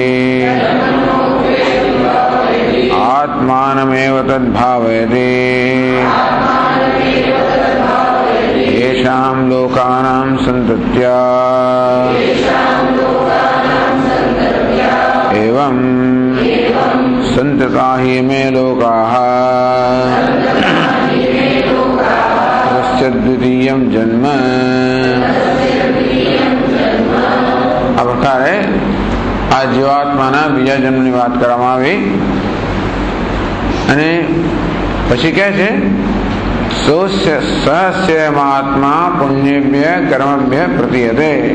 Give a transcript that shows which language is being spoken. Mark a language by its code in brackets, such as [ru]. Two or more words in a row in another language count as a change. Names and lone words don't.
[sa] आत्मानमेव तद्भावयते येषां लोकानां सन्तत्या एवं सन्तता हि मे लोकाः द्वितीयं जन्म। [gu] આ પ્રકારે આ જીવાત્માના બીજા જન્મની વાત કરવામાં આવી અને પછી કહે છે [sa] સહસ્ય મહાત્મા પુણ્યેભ્ય કર્મભ્ય પ્રતીયતે।